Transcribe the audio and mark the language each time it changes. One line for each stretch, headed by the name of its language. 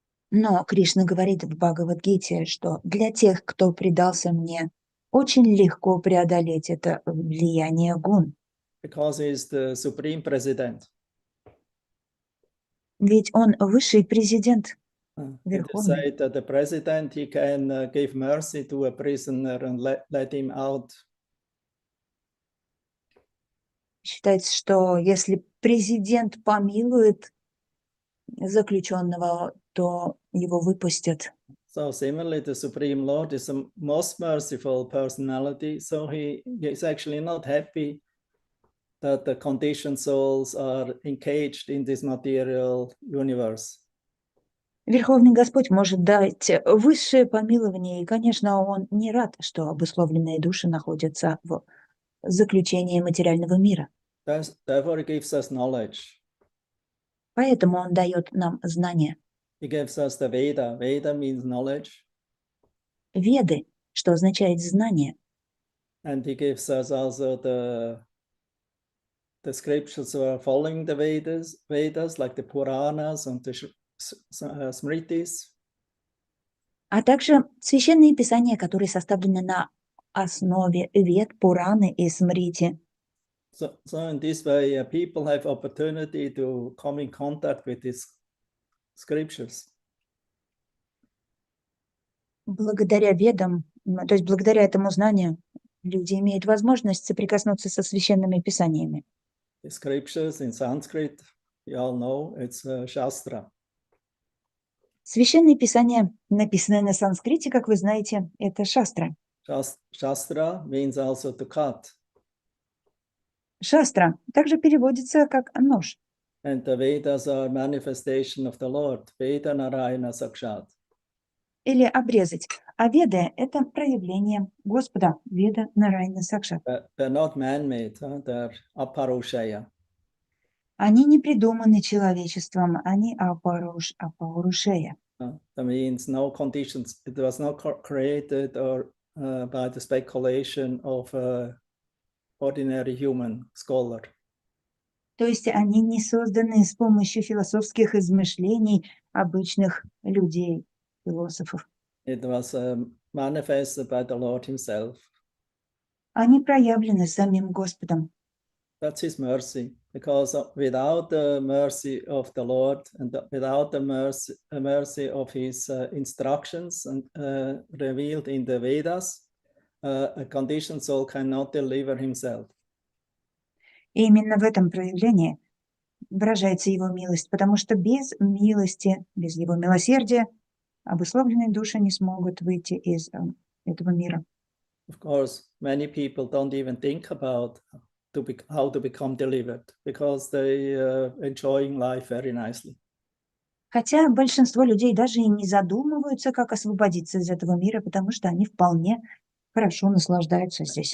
Russian: Но Кришна говорит в Бхагавад-гите, что для тех, кто предался мне, очень легко преодолеть это влияние гун.
English: Because he is the supreme president.
Russian: Ведь он высший президент,
English: It is
Russian: верховный.
English: said that the president, he can give mercy to a prisoner and let him out.
Russian: Считается, что если президент помилует заключенного, то его выпустят.
English: So similarly, the Supreme Lord is the most merciful personality. So he is actually not happy that the conditioned souls are engaged in this material universe.
Russian: Верховный Господь может дать высшее помилование, и, конечно, он не рад, что обусловленные души находятся в заключении материального мира.
English: Therefore, he gives us knowledge.
Russian: Поэтому он дает нам знания.
English: He gives us the Veda. Veda means knowledge.
Russian: Веды, что означает знание.
English: And he gives us also the scriptures who are following the Vedas, like the Puranas and the Smritis.
Russian: А также священные писания, которые составлены на основе Вед, Пураны и Смрити.
English: So in this way, people have opportunity to come in contact with these scriptures.
Russian: Благодаря Ведам, то есть благодаря этому знанию, люди имеют возможность соприкоснуться со священными писаниями.
English: The scriptures in Sanskrit, you all know, it's Shastra.
Russian: Священные писания, написанные на санскрите, как вы знаете, это шастра.
English: Shastra means also to cut.
Russian: Шастра также переводится как нож.
English: And the Vedas are manifestation of the Lord,
Sanskrit: Veda Narayana Sakshat.
Russian: Или обрезать. А Веды – это проявление Господа,
Sanskrit: Веда Нарайана Сакшат.
English: They're not man-made, they're aparushaya.
Russian: Они не придуманы человечеством, они апарушея.
English: That means no conditions, it was not created or by the speculation of ordinary human scholar.
Russian: То есть они не созданы с помощью философских измышлений обычных людей, философов.
English: It was manifested by the Lord himself.
Russian: Они проявлены самим Господом.
English: That's his mercy, because without the mercy of the Lord and without the mercy of his instructions and revealed in the Vedas, a conditioned soul cannot deliver himself.
Russian: И именно в этом проявлении выражается его милость, потому что без милости, без его милосердия обусловленные души не смогут выйти из этого мира.
English: Of course, many people don't even think about how to become delivered because they enjoying life very nicely.
Russian: Хотя большинство людей даже и не задумываются, как освободиться из этого мира, потому что они вполне хорошо наслаждаются здесь.